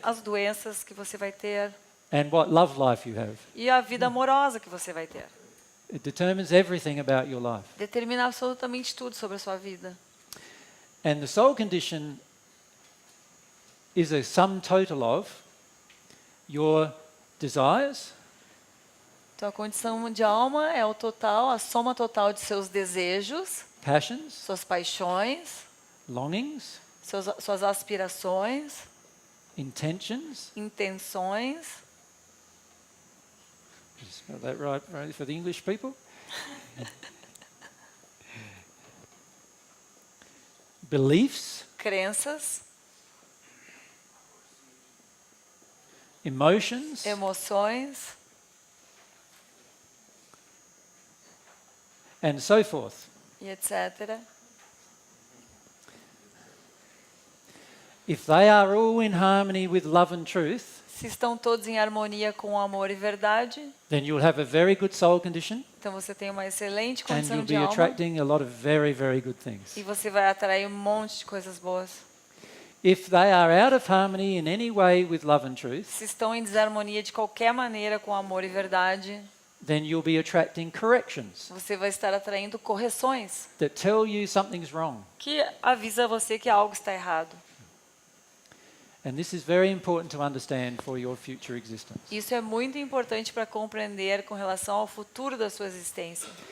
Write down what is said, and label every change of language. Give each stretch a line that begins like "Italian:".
Portuguese: as doenças que você vai ter
English: and what love life you have.
Portuguese: e a vida amorosa que você vai ter.
English: It determines everything about your life.
Portuguese: Determina absolutamente tudo sobre a sua vida.
English: And the soul condition is a sum total of your desires,
Portuguese: Então a condição de alma é o total, a soma total de seus desejos,
English: passions,
Portuguese: suas paixões,
English: longings,
Portuguese: suas aspirações,
English: intentions.
Portuguese: intenções.
English: Did I spell that right for the English people? Beliefs,
Portuguese: Crenças,
English: emotions,
Portuguese: emoções
English: and so forth.
Portuguese: e etc.
English: If they are all in harmony with love and truth,
Portuguese: Se estão todos em harmonia com amor e verdade,
English: then you'll have a very good soul condition
Portuguese: então você tem uma excelente
English: and
Portuguese: condição
English: you'll
Portuguese: de
English: be
Portuguese: alma
English: attracting a lot of very, very good things.
Portuguese: e você vai atrair um monte de coisas boas.
English: If they are out of harmony in any way with love and truth,
Portuguese: Se estão em desarmonia de qualquer maneira com amor e verdade,
English: then you'll be attracting corrections
Portuguese: você vai estar atraindo correções
English: that tell you something's wrong.
Portuguese: que avisa você que algo está errado.
English: And this is very important to understand for your future existence.
Portuguese: Isso é muito importante para compreender com relação ao futuro da sua existência.